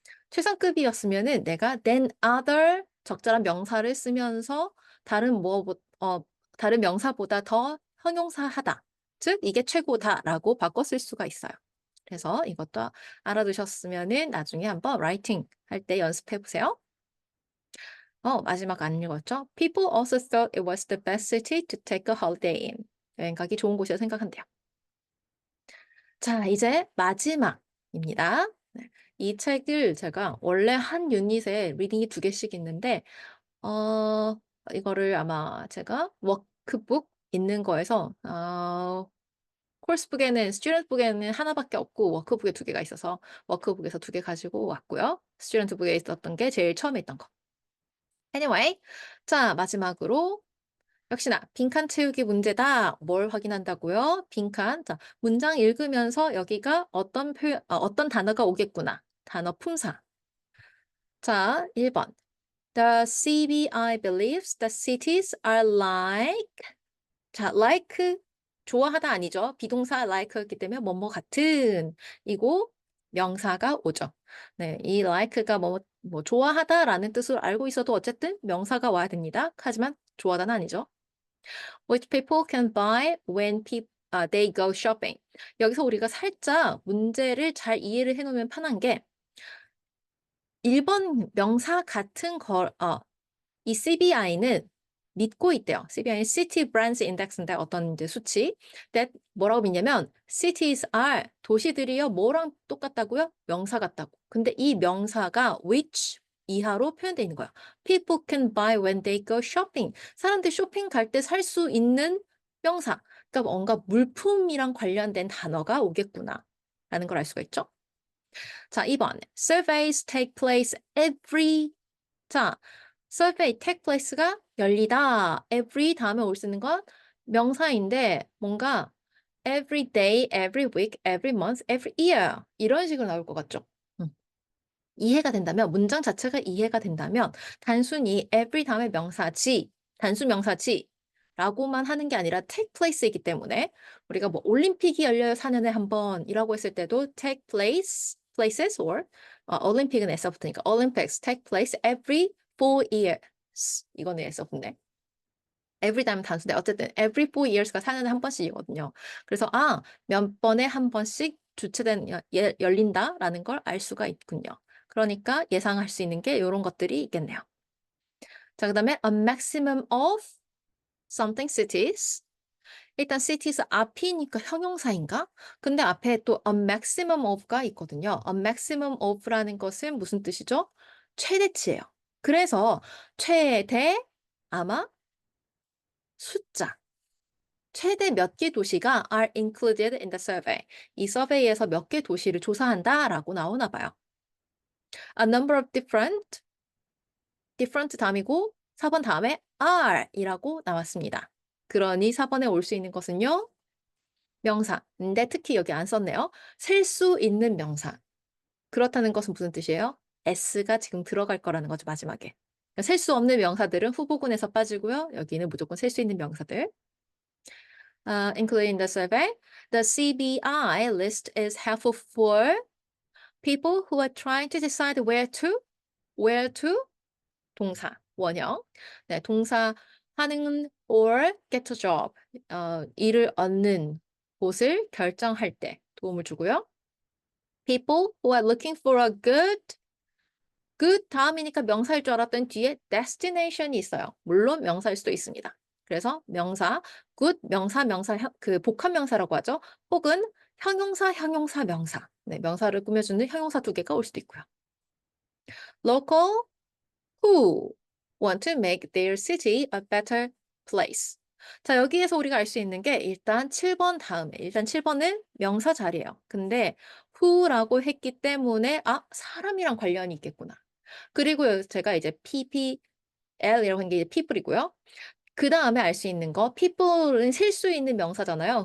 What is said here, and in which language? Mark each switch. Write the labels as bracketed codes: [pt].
[ko] 최상급이었으면은 내가 [en] than other [ko] 적절한 명사를 쓰면서 다른 명사보다 더 형용사하다. 즉 이게 최고다라고 바꿔 쓸 수가 있어요. 그래서 이것도 알아두셨으면은 나중에 한번 라이팅 할 때 연습해 보세요. 마지막 안 읽었죠? [en] People also thought it was the best city to take a holiday in. [ko] 여행 가기 좋은 곳이라 생각한대요. 자, 이제 마지막입니다. 네. 이 책을 제가 원래 한 유닛에 리딩이 2개씩 있는데 이거를 아마 제가 워크북 있는 거에서 코र्스북에는 스튜던트북에는 하나밖에 없고 워크북에 2개가 있어서 워크북에서 2개 가지고 왔고요. 스튜던트북에 있었던 게 제일 처음에 있던 거. Anyway, 자 마지막으로 역시나 빈칸 채우기 문제다. 뭘 확인한다고요? 빈칸. 자, 문장 읽으면서 여기가 어떤 단어가 오겠구나. 단어 품사. 자, 1번. [en] The CBI believes the cities are like. [ko] 자, like 좋아하다 아니죠. 비동사 like였기 때문에 뭐뭐 같은 이고 명사가 오죠. 네, 이 like가 뭐 좋아하다라는 뜻을 알고 있어도 어쨌든 명사가 와야 됩니다. 하지만 좋아하다는 아니죠. [en] Which people can buy when they go shopping. [ko] 여기서 우리가 살짝 문제를 잘 이해를 해놓으면 편한 게 1번 명사 같은 이 CBI는 믿고 있대요. CBI는 City Brands Index인데 어떤 이제 수치. that 뭐라고 믿냐면 [en] cities are [ko] 도시들이요 뭐랑 똑같다고요? 명사 같다고. 근데 이 명사가 which 이하로 표현되어 있는 거예요. [en] People can buy when they go shopping. [ko] 사람들이 쇼핑 갈 때 살 수 있는 명사. 그러니까 뭔가 물품이랑 관련된 단어가 오겠구나 라는 걸 알 수가 있죠. 자, 2번. [en] Surveys take place every. [ko] 자, survey take place가 열리다. every 다음에 올 수 있는 건 명사인데 뭔가 every day, every week, every month, every year 이런 식으로 나올 것 같죠? 이해가 된다면 문장 자체가 이해가 된다면 단순히 every 다음에 명사지, 단수 명사지 라고만 하는 게 아니라 take place이기 때문에 우리가 뭐 올림픽이 열려요 4년에 한 번이라고 했을 때도 [en] take places or [ko] 올림픽은 S가 붙으니까 [en] Olympics take place every 4 years. [ko] 이거는 S가 붙네. every time 단수인데 어쨌든 every 4 years가 4년에 한 번씩이거든요. 그래서 몇 번에 한 번씩 주최된 열린다라는 걸 알 수가 있군요. 그러니까 예상할 수 있는 게 요런 것들이 있겠네요. [en] 자, 그다음에 a maximum of something cities. [ko] 일단 cities 앞이니까 형용사인가? 근데 앞에 또 a maximum of가 있거든요. a maximum of라는 것은 무슨 뜻이죠? 최대치예요. 그래서 최대 아마 숫자 최대 몇 개 도시가 [en] are included in the survey. [ko] 이 서베이에서 몇 개 도시를 조사한다라고 나오나 봐요. [en] A number of different [ko] 다음이고 4번 다음에 are 이라고 나왔습니다. 그러니 4번에 올 수 있는 것은요. 명사. 근데 특히 여기 안 썼네요. 셀 수 있는 명사. 그렇다는 것은 무슨 뜻이에요? s가 지금 들어갈 거라는 거죠, 마지막에. 셀 수 없는 명사들은 후보군에서 빠지고요. 여기는 무조건 셀 수 있는 명사들. [en] Including the survey, the CBI list is helpful for people who are trying to decide where to [ko] 동사, 원형. 네, 동사 하는 [en] or get a job, [ko] 일을 얻는 곳을 결정할 때 도움을 주고요. [en] People who are looking for a good [ko] 다음이니까 명사일 줄 알았던 뒤에 [en] destination이 [ko] 있어요. 물론 명사일 수도 있습니다. 그래서 명사, good, 명사, 그 복합 명사라고 하죠. 혹은 형용사, 명사. 네, 명사를 꾸며주는 형용사 2개가 올 수도 있고요. [en] Local who want to make their city a better place. [ko] 자, 여기에서 우리가 알 수 있는 게 일단 7번 다음에, 일단 7번은 명사 자리예요. 근데 who라고 했기 때문에 사람이랑 관련이 있겠구나. 그리고 제가 이제 PPL이라고 한 게 이제 people이고요. 그 다음에 알 수 있는 거, people은 셀 수 있는 명사잖아요.